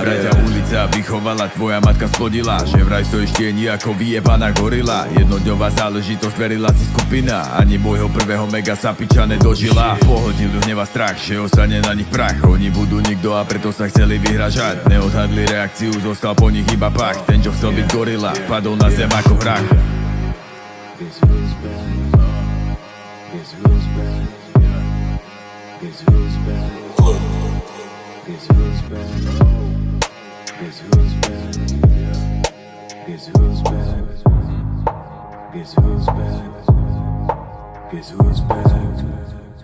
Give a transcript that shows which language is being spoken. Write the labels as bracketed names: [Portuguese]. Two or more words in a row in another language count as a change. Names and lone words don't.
[Slovak] Braťa ulica vychovala, tvoja matka splodila, že vraj stojíš tieni ako vyjebaná gorila. Jednodňová záležitosť, verila si skupina, ani môjho prvého mega sa piča nedožila. Pohodil ju hneva strach, že ostane na nich prach. Oni budú nikto a preto sa chceli vyhražať. Neodhadli reakciu, zostal po nich iba pach. Ten, čo chcel byť gorila, padol na zem ako hrách. [English] Guess who's back? Guess who's back? Guess who's back? Guess who's back? Guess who's back? Guess who's back? Guess who's back? Guess who's back?